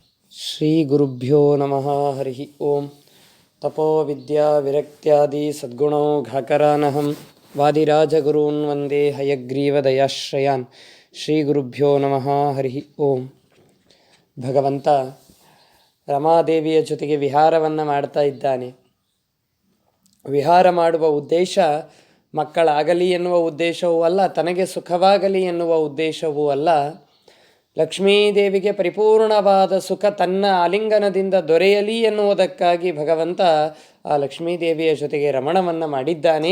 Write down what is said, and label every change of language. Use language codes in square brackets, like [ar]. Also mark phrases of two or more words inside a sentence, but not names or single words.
[sa] ಶ್ರೀ ಗುರುಭ್ಯೋ ನಮಃ. ಹರಿ ಓಂ. ತಪೋ ವಿದ್ಯಾ ವಿರಕ್ತ್ಯಾದಿ ಸದ್ಗುಣೌಘಾಕರಾನಹಂ ವಾದಿರಾಜಗುರೂನ್ ವಂದೇ ಹಯಗ್ರೀವದಯಾಶ್ರಯಾನ್. ಶ್ರೀ ಗುರುಭ್ಯೋ ನಮಃ. ಹರಿ ಓಂ. [kn] ಭಗವಂತ ರಮಾದೇವಿಯ ಜೊತೆಗೆ ವಿಹಾರವನ್ನು ಮಾಡ್ತಾ ಇದ್ದಾನೆ. ವಿಹಾರ ಮಾಡುವ ಉದ್ದೇಶ ಮಕ್ಕಳಾಗಲಿ ಎನ್ನುವ ಉದ್ದೇಶವೂ ಅಲ್ಲ, ತನಗೆ ಸುಖವಾಗಲಿ ಎನ್ನುವ ಉದ್ದೇಶವೂ ಅಲ್ಲ. ಲಕ್ಷ್ಮೀದೇವಿಗೆ ಪರಿಪೂರ್ಣವಾದ ಸುಖ ತನ್ನ ಆಲಿಂಗನದಿಂದ ದೊರೆಯಲಿ ಎನ್ನುವುದಕ್ಕಾಗಿ ಭಗವಂತ ಆ ಲಕ್ಷ್ಮೀದೇವಿಯ ಜೊತೆಗೆ ರಮಣವನ್ನು ಮಾಡಿದ್ದಾನೆ.